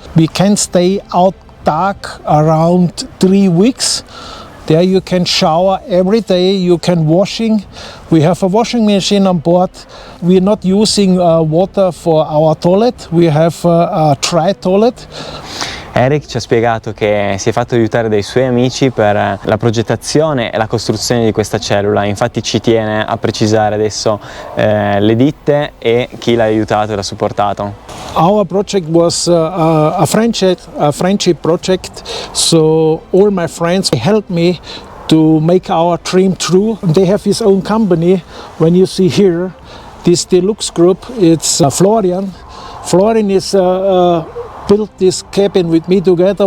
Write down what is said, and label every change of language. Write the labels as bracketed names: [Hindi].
[English] We can stay out dark around 3 weeks. There you can shower every day, you can washing. We have a washing machine on board. We're not using water for our toilet. We have a dry toilet. [Italian] Henrik ci ha spiegato che si è fatto aiutare dai suoi amici per la progettazione e la costruzione di questa cellula, infatti ci tiene a precisare adesso le ditte e chi l'ha aiutato e l'ha supportato. [English] Our project was a friendship project, so all my friends helped me to make our dream true. They have his own company. When you see here, this deluxe group, it's Florian. Florian is built this cabin with me together.